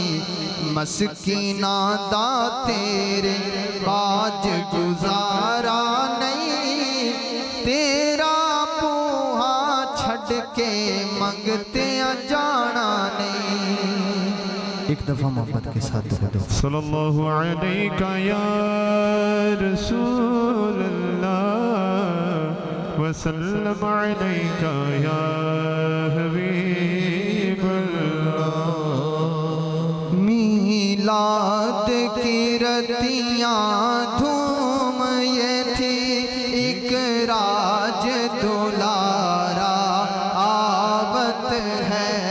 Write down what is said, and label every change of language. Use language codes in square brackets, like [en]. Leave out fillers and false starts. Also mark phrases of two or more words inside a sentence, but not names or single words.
[pa] مسکیناں دا تیرے باجھ گزارا نہیں، تیرا بوہا چھڈ کے منگتے جانا نہیں. [ur] ایک دفعہ محبت کے ساتھ دو [ar] صلى الله عليك يا رسول الله وسلم عليك يا حبيب الله. [ur] میلاد کی رتیاں دھوم یہ تھی، ایک راج دلارا آوت ہے.